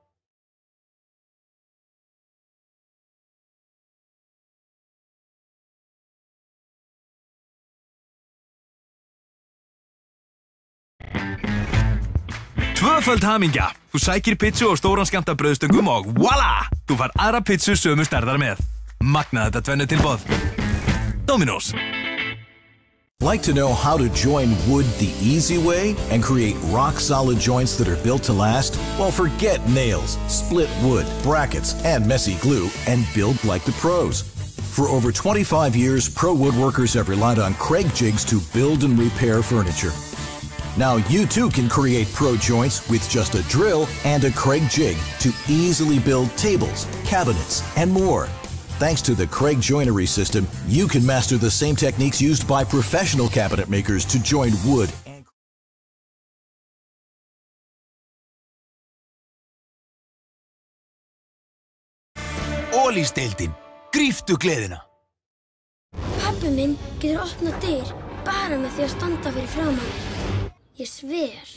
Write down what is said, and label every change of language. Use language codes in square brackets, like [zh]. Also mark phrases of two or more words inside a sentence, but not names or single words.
[is] Tvöföld hamingja. Þú sækir pizzu og stóran skammta brauðstöngum og voila! Þú fær aðra pizzu sömu stærðar með. Magnað þetta tvennutilboð. Dominos. [en] Like to know how to join wood the easy way and create rock-solid joints that are built to last? Well, forget nails, split wood, brackets, and messy glue, and build like the pros. For over 25 years, pro woodworkers have relied on Craig jigs to build and repair furniture. Now you too can create pro joints with just a drill and a Craig jig to easily build tables, cabinets, and more. Thanks to the Craig joinery system, you can master the same techniques used by professional cabinet makers to join wood and Ólís-deildin. [is] Gríptu gleðina. Pabbi minn getur opnað dyr bara með því að standa fyrir framan þig. Ég sver.